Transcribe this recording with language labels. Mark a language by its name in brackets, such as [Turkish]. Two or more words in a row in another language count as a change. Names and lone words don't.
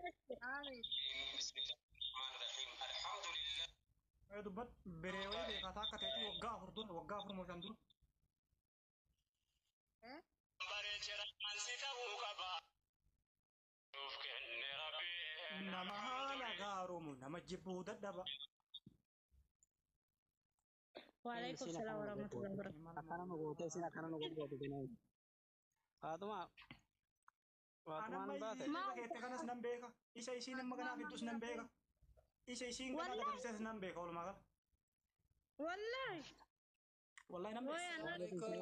[Oromo] dubbat biree wayii beekataa akka ta'etti waggaa afur moo shan dura. Nama haala gaaroomu nama jibbuu dadhaba. [Arabic] وعليكم السلام ورحمة الله وبركاته. [Oromo] Akkana nu gootee isin akkana nu godhatu kenaa. Faatuma. Faatumaan baate. Keette kanas nan beeka. Isa isiin amma kanaa fiddus nan beeka. Isa isiin kanaa dabarsees nan beeka walumaa gala. Wallahi. Wallahi nan beeka.